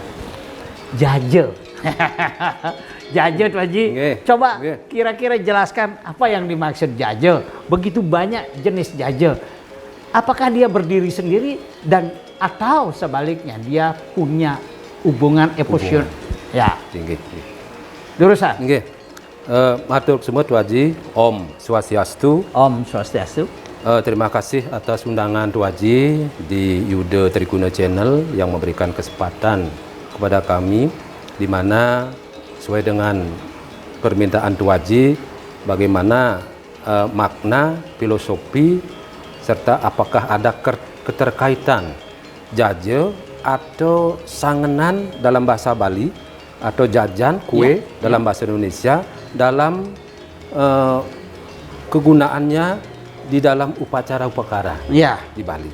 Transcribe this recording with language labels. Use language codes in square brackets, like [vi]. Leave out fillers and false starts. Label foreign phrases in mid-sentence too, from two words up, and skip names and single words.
[id] Jaje. Jaje Tuh Haji. Coba kira-kira jelaskan apa yang dimaksud jaje. Begitu banyak jenis jaje. Apakah dia berdiri sendiri dan atau sebaliknya dia punya hubungan emosional? Ya. Lurusan. Matur semua Tuh Haji. Om Swastiastu. Om Swastiastu. Terima kasih atas undangan Tuh Haji di Yuda Triguna Channel yang memberikan kesempatan kepada kami, di mana sesuai dengan permintaan Tuh Haji, bagaimana makna, filosofi, serta apakah ada keterkaitan jaje atau sangenan dalam bahasa Bali atau jajan kue dalam bahasa Indonesia dalam kegunaannya di dalam upacara-upacara di Bali.